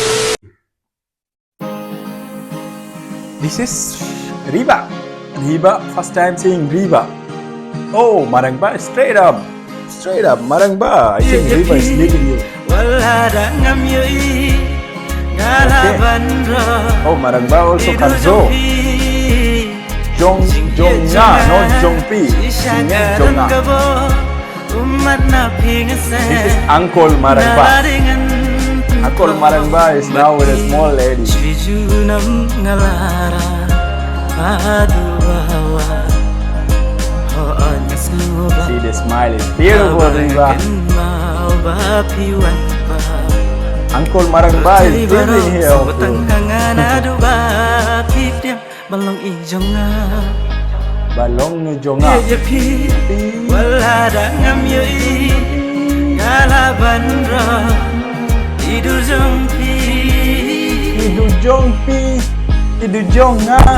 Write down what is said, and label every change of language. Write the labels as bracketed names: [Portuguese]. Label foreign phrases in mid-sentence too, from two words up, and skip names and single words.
[English] This is Riba. First time seeing Riba. Oh, Marangbah, straight up, Marangbah. I think Riba is leading you. Okay. Oh, Marangbah also can go. Jonga, not Jongpi. Jonga. This is Uncle Marangbah. Uncle Marangbah is now with a small lady. See, the smile is beautiful, Riba. Uncle Marangbah is breathing here. [Khasi] Balong ni jonga. Tidur jonga.